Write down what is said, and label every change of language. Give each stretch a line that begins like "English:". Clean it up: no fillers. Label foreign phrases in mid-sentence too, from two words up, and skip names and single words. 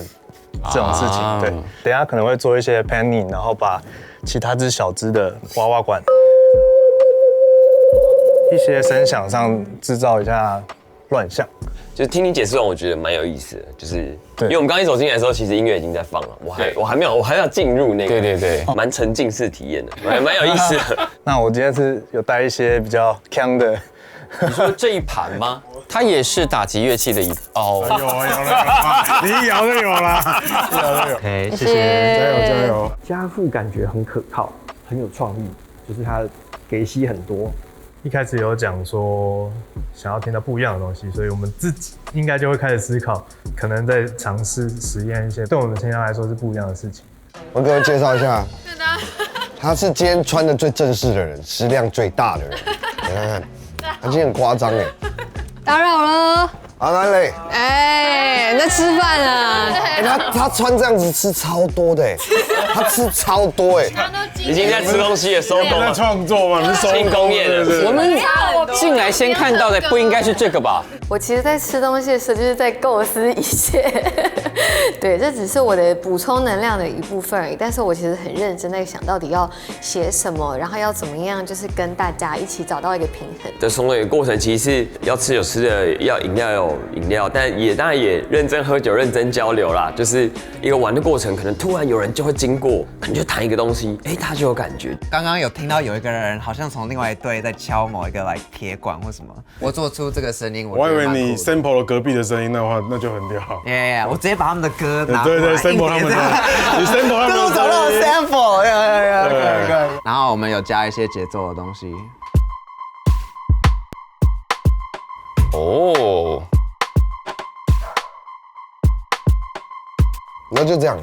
Chinese: 這種事情，對，等一下可能會做一些 panning， 然後把其他隻小隻的娃娃管，一些聲響上製造一下亂象。就是聽你解釋完，我覺得蠻有意思的，就是因為我們剛一走進來的時候，其實音樂已經在放了，我還要進入那個，對，蠻沉浸式體驗的，蠻有意思的。那我今天是有帶一些比較鏘的。你說這一盤嗎？它也是打擊樂器的一哦，有了，你搖就有了，有。 OK，謝謝，加油。家父感覺很可靠，很有創意，就是他給戲很多。一開始有講說想要聽到不一樣的東西，所以我們自己應該就會開始思考，可能在嘗試實驗一些對我們現在來說是不一樣的事情。我給我介紹一下，他是今天穿的最正式的人，食量最大的人，你看看。他今天很誇張哎！打擾了。好，來嘞。哎，在吃飯啊！他穿這樣子吃超多的哎，他吃超多哎，已經在吃東西了，收工了。創作嘛，是慶功宴了。我們進來先看到的不應該是這個吧？我其實在吃東西的時候，就是在構思一切。對，這只是我的補充能量的一部分而已。但是我其實很認真在想到底要寫什麼，然後要怎麼樣，就是跟大家一起找到一個平衡。的從那個過程，其實是要吃有吃的，要飲料有飲料，但也當然也認真喝酒、認真交流啦。就是一個玩的過程，可能突然有人就會經過，可能就彈一個東西，哎，他就有感覺。剛剛有聽到有一個人好像從另外一隊在敲某一個來鐵管或什麼，我做出這個聲音，我以為你 sample 了隔壁的聲音的話，那就很屌。我直接把他们的歌拿对对 sample 他们的，你 sample 他们的，跟我找到 sample， 可以。然后我们有加一些节奏的东西。哦，那就这样了。